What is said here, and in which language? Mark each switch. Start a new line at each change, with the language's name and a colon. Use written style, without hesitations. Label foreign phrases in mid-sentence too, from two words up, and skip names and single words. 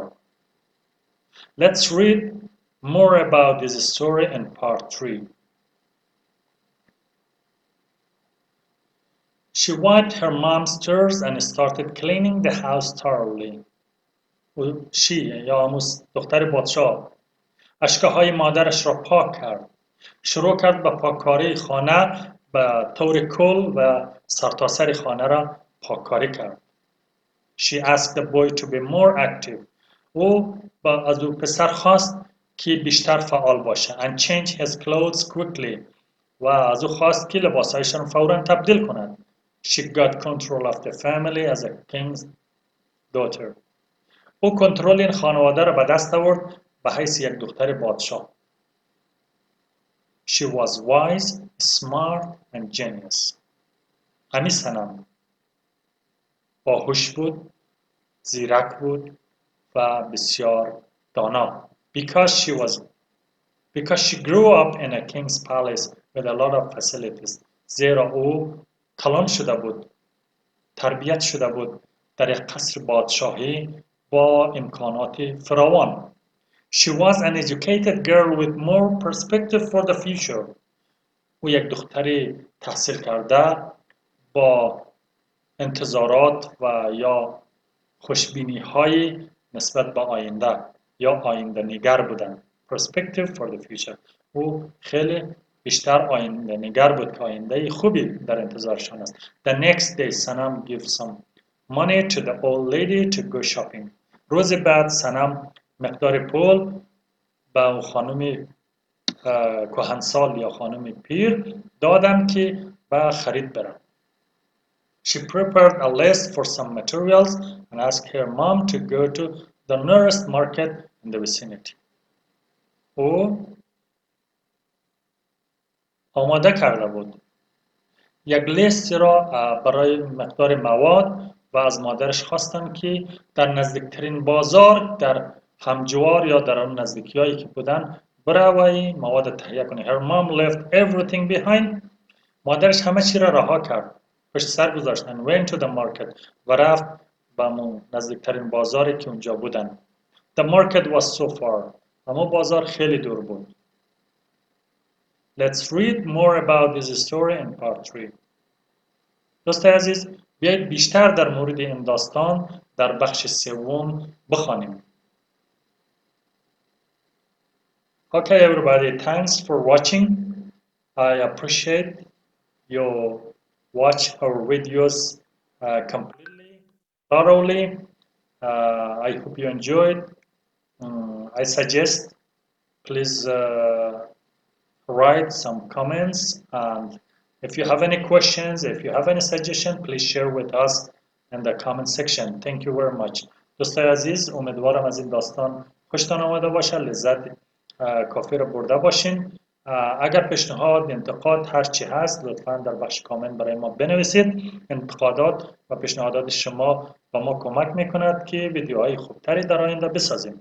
English: Let's read more about this story in part 3. She wiped her mom's tears and started cleaning the house thoroughly.
Persian: She یا دختر پادشاه اشکهای مادرش را پاک کرد. شروع کرد به پاککاری خانه به طور کل و سرتاسر خانه را پاککاری کرد.
English: She asked the boy to be more active.
Persian: او از او پسر خواست که بیشتر فعال باشه.
English: And change his clothes quickly.
Persian: و از او خواست که لباسایش را فوراً تبدیل کند.
English: She got control of the family as a king's daughter.
Persian: او کنترل این خانواده را به دست آورد به حیث یک دختر پادشاه.
English: She was wise, smart and genius.
Persian: امی سنم باهوش بود، زیرک بود و بسیار دانا.
English: Because she grew up in a king's palace with a lot of facilities.
Persian: زیرا او کلان شده بود، تربیت شده بود در یک قصر پادشاهی با امکانات فراوان.
English: She was an educated girl with more perspective for the future.
Persian: او یک دختر تحصیل کرده با انتظارات و یا خوشبینی های نسبت به آینده یا آینده نگر بودن.
English: Perspective for the future.
Persian: او خیلی بیشتر آینده نگر بود که آینده خوبی در انتظارشان است.
English: The next day Sanam gave some money to the old lady to go shopping.
Persian: روز بعد سنم مقدار پول به خانم کهنسال یا خانم پیر دادم که به خرید برم.
English: She prepared a list for some materials and asked her mom to go to the nearest market in the vicinity.
Persian: او آماده کرده بود. یک لیستی را برای مقدار مواد و از مادرش خواستن که در نزدیکترین بازار در همجوار یا در آن نزدیکی‌هایی که بودن بره و این مواد تهیه کنه.
English: Her mom left everything behind.
Persian: مادرش همه چی را رها کرد. پشت سر گذاشت
English: and went to the market
Persian: و رفت به نزدیکترین بازاری که اونجا بودن.
English: The market was so far.
Persian: اما بازار خیلی دور بود.
English: Let's read more about this story in part 3.
Persian: دوستان عزیز، بیایید بیشتر در مورد این داستان در بخش سوم بخوانیم.
English: Okay everybody, thanks for watching. I appreciate you watch our videos completely, thoroughly. I hope you enjoyed. I suggest please write some comments, and if you have any questions, if you have any suggestion, please share with us in the comment section. Thank you very much.
Persian: دوستای عزیز، امیدوارم از این داستان خوشتان آمده باشه، لذت کافی رو برده باشین. اگر پیشنهاد، انتقاد، هر چی هست لطفاً در بخش کامنت برای ما بنویسید. انتقادات و پیشنهادات شما به ما کمک میکند که ویدیوهای خوبتری در آینده بسازیم.